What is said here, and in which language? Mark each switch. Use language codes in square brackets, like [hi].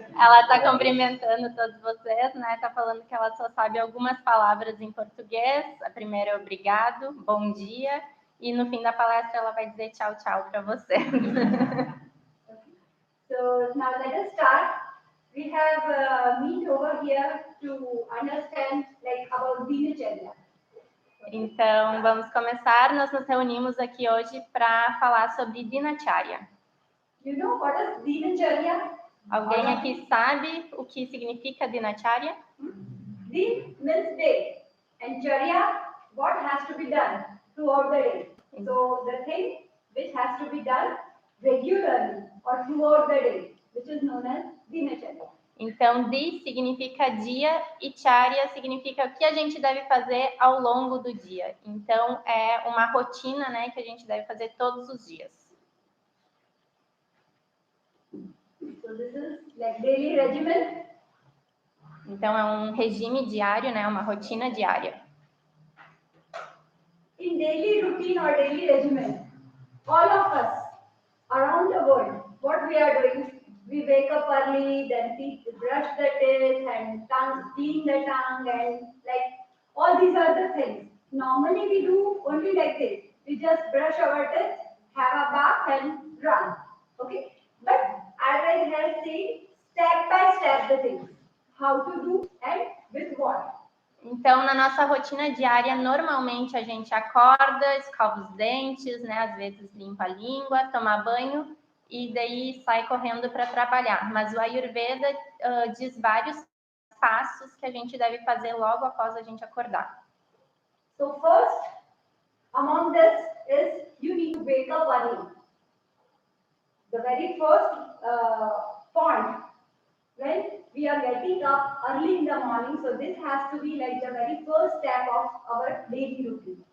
[pt] ela está cumprimentando todos vocês, né? Está falando que ela só sabe algumas palavras em português. A primeira é obrigado, bom dia. E no fim da palestra ela vai dizer tchau, tchau para vocês. [en] So now let us start. We have meet over here to understand like about Dinacharya. [pt] Então, vamos começar. Nós nos reunimos aqui hoje para falar sobre Dinacharya. [en] You know what is Dinacharya? [pt] Alguém aqui sabe o que significa Dinacharya? [en] Din means day, and Charya, what has to be done throughout the day. So the thing which has to be done regularly or throughout the day, which is known as Dinacharya. [pt] Então, Di significa dia e Charya significa o que a gente deve fazer ao longo do dia. Então, é uma rotina, né, que a gente deve fazer todos os dias. [en] So this is like daily regimen. [pt] Então, é um regime diário, né, uma rotina diária. [en] In daily routine or daily regimen, all of us around the world, what we are doing, we wake up early, then brush the teeth and clean the tongue, and like all these are the things. Normally we do only like this. We just brush our teeth, have a bath and run. Okay? But Ayurveda has seen step by step the things. How to do and with what. [pt] Então, na nossa rotina diária, normalmente a gente acorda, escova os dentes, né? Às vezes limpa a língua, toma banho e daí sai correndo para trabalhar. Mas o Ayurveda diz vários passos que a gente deve fazer logo após a gente acordar. [en] So first, among this is you need to wake up early. The very first point, when we are getting up early in the morning, so this has to be like the very first step of our daily routine.